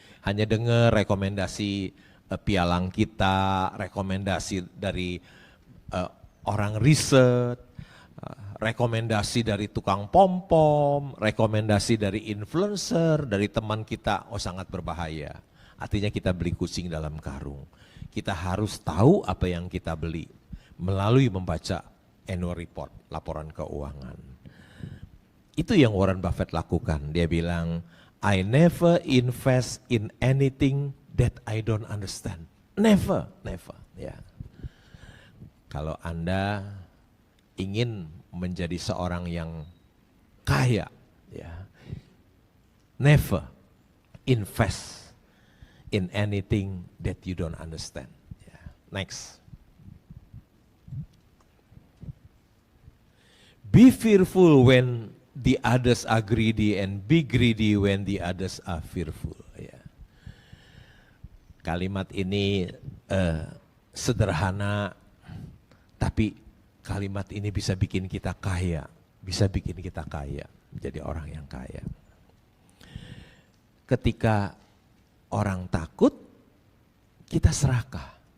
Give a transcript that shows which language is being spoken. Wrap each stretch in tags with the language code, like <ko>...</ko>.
<id>Hanya dengar rekomendasi pialang kita, rekomendasi dari orang riset, rekomendasi dari tukang pom-pom, rekomendasi dari influencer, dari teman kita, oh sangat berbahaya. Artinya kita beli kucing dalam karung. Kita harus tahu apa yang kita beli melalui membaca annual report, laporan keuangan. Itu yang Warren Buffett lakukan. Dia bilang,</id> <en>I never invest in anything that I don't understand. Never, never.</en> <id>Ya. Kalau Anda ingin menjadi seorang yang kaya, ya,</id> <en>never invest in anything that you don't understand.</en> <id>Ya.</id> <en>Next. Be fearful when the others are greedy and be greedy when the others are fearful.</en> <id>Ya. Kalimat ini sederhana, tapi kalimat ini bisa bikin kita kaya, bisa bikin kita kaya, menjadi orang yang kaya. Ketika orang takut, kita serakah.</id>